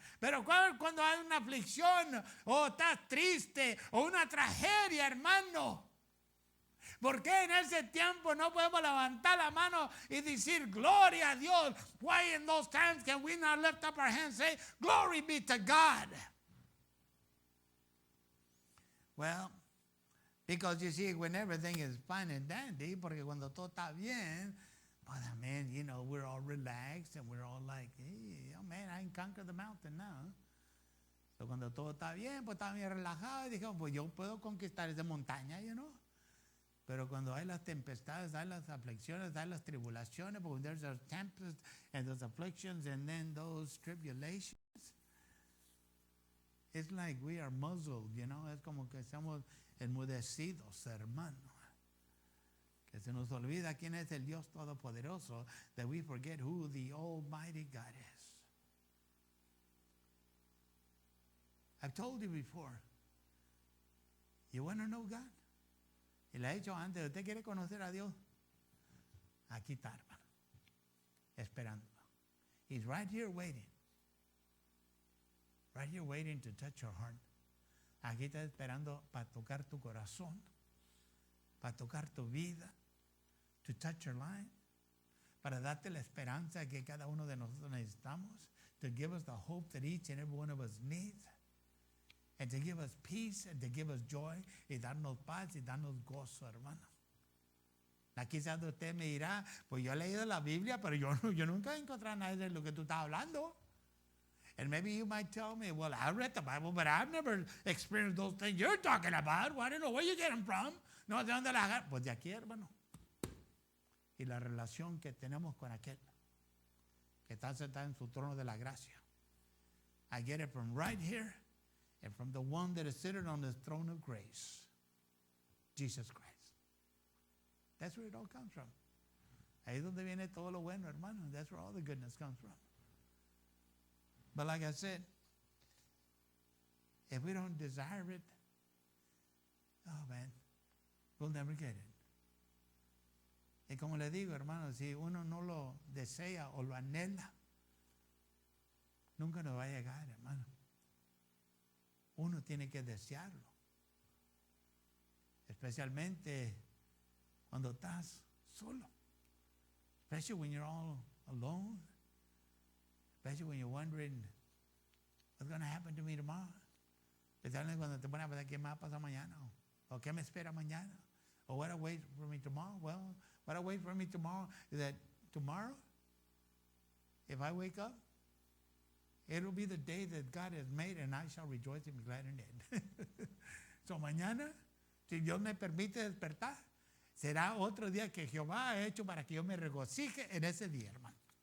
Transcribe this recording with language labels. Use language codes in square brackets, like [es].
[es] Pero cuando hay una aflicción o estás triste o una tragedia, hermano. ¿Por qué en ese tiempo no podemos levantar la mano y decir gloria a Dios? [en] Why in those times can we not lift up our hands and say glory be to God? Well, because you see, when everything is fine and dandy, [es] porque cuando todo está bien, [en] well, man, we're all relaxed and we're all like, hey, oh man, I can conquer the mountain now. [es] So cuando todo está bien, pues está bien relajado y dijimos, pues yo puedo conquistar esa montaña, Pero cuando hay las tempestades, hay las aflicciones, hay las tribulaciones, [en] but when there's a tempest and those afflictions and then those tribulations, it's like we are muzzled, [es] Es como que estamos enmudecidos, hermano. Que se nos olvida quién es el Dios Todopoderoso, [en] that we forget who the Almighty God is. I've told you before, you want to know God? [es] Y le he dicho antes, ¿usted quiere conocer a Dios? Aquí está, hermano, esperando. [en] He's right here waiting. Right here waiting to touch your heart. [es] Aquí está esperando para tocar tu corazón, para tocar tu vida, [en] to touch your life, [es] para darte la esperanza que cada uno de nosotros necesitamos, [en] to give us the hope that each and every one of us needs, and to give us peace, and to give us joy, [es] y darnos paz, y darnos gozo, hermano. Quizás usted me dirá, pues yo he leído la Biblia, pero yo nunca he encontrado nada de lo que tú estás hablando. [en] And maybe you might tell me, well, I read the Bible, but I've never experienced those things you're talking about. Well, I don't know where you get them from. [es] No, ¿de dónde las agarras? Pues de aquí, hermano. Y la relación que tenemos con aquel que está sentado en su trono de la gracia. [en] I get it from right here and from the one that is sitting on the throne of grace, Jesus Christ. That's where it all comes from. [es] Ahí es donde viene todo lo bueno, hermano. [en] That's where all the goodness comes from. But like I said, if we don't desire it, oh man, we'll never get it. [es] Y como le digo, hermano, si uno no lo desea o lo anhela, nunca nos va a llegar, hermano. Uno tiene que desearlo. Especialmente cuando estás solo. [en] Especially when you're all alone. Especially when you're wondering, what's going to happen to me tomorrow? [es] Especialmente cuando te pones a pensar, ¿qué me va a pasar mañana? ¿O qué me espera mañana? [en] Or what awaits for me tomorrow? Well, what awaits for me tomorrow is that tomorrow, if I wake up, it'll be the day that God has made, and I shall rejoice and be glad in it. [es] So mañana, si Dios me permite despertar, será otro día que Jehová ha hecho para que yo me regocije en ese día, hermano.